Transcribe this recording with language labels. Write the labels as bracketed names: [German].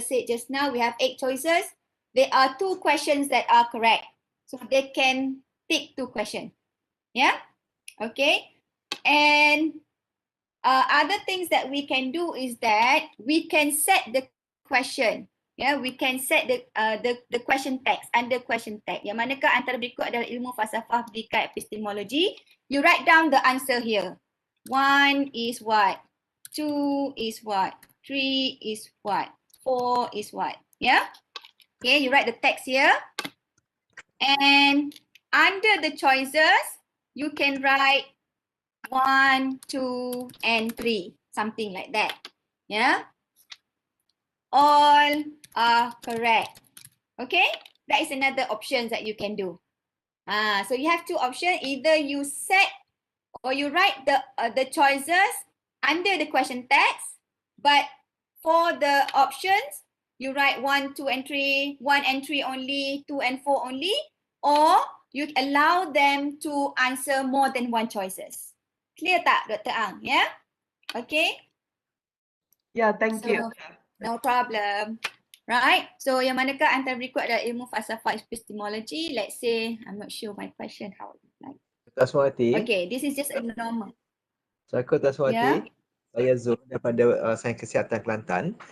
[English] said just now, we have 8 choices. There are 2 questions that are correct. So they can pick 2 questions. Yeah, okay. And other things that we can do is that we can set the question. Yeah, we can set the question text under question tag. [Malay] Yang manakah antara berikut adalah ilmu falsafah pendidikan epistemologi. [English] You write down the answer here. 1 is what? 2 is what? 3 is what? 4 is what? Yeah. Okay, you write the text here. And under the choices, you can write 1, 2, and 3, something like that. Yeah. All are correct. Okay. That is another option that you can do. So you have 2 options. Either you set or you write the choices under the question text, but for the options, you write 1, 2, and 3, 1 and 3 only, 2 and 4 only, or you allow them to answer more than 1 choices. Clear tak, Dr. Ang? Yeah? Okay. Yeah, thank you. No problem. Right. [Malay] So yang manakah antara berikut adalah ilmu falsafah epistemology? [English] Let's say, I'm not sure my question how it like. Taswati. Okay, this is just a normal. [Malay] So aku Taswati. [English] Yeah. [Malay] Saya Zul daripada Sains Kesihatan Kelantan.